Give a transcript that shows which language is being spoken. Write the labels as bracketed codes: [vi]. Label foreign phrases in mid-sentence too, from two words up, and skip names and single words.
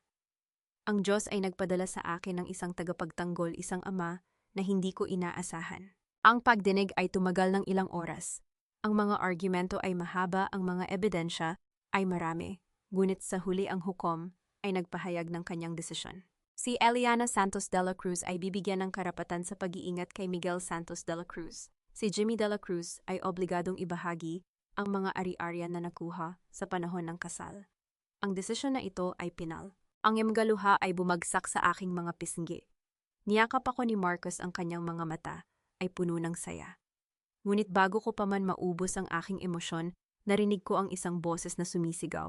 [tl] Ang Diyos ay nagpadala sa akin ng isang tagapagtanggol, isang ama na hindi ko inaasahan. Ang pagdinig ay tumagal ng ilang oras. Ang mga argumento ay mahaba, ang mga ebidensya ay marami. Ngunit sa huli ang hukom ay nagpahayag ng kanyang desisyon. Si Eliana Santos de la Cruz ay bibigyan ng karapatan sa pag-iingat kay Miguel Santos de la Cruz. Si Jimmy de la Cruz ay obligadong ibahagi ang mga ari-arian na nakuha sa panahon ng kasal. Ang desisyon na ito ay pinal. Ang imgaluha ay bumagsak sa aking mga pisngi. Niyakap ako ni Marcos, ang kanyang mga mata ay puno ng saya. Ngunit bago ko pa man maubos ang aking emosyon, narinig ko ang isang boses na sumisigaw.